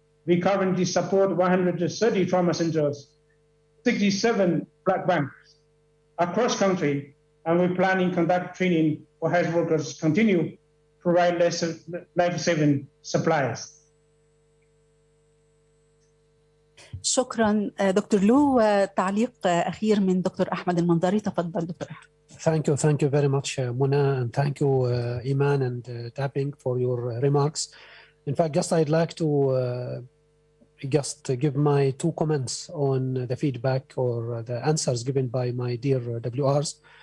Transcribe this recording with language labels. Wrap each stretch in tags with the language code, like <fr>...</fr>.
<en>We currently support 130 trauma centers, 67 blood banks across country, and we're planning conduct training for health workers, continue provide life-saving supplies.</en> <ar>شكرا دكتور لو. تعليق أخير من دكتور أحمد المنظري. تفضل دكتور أحمد.</ar> <en>Thank you very much, Mona, and thank you, Iman and Tapping, for your remarks. In fact, I'd like to give my 2 comments on the feedback or the answers given by my dear WRs.</en>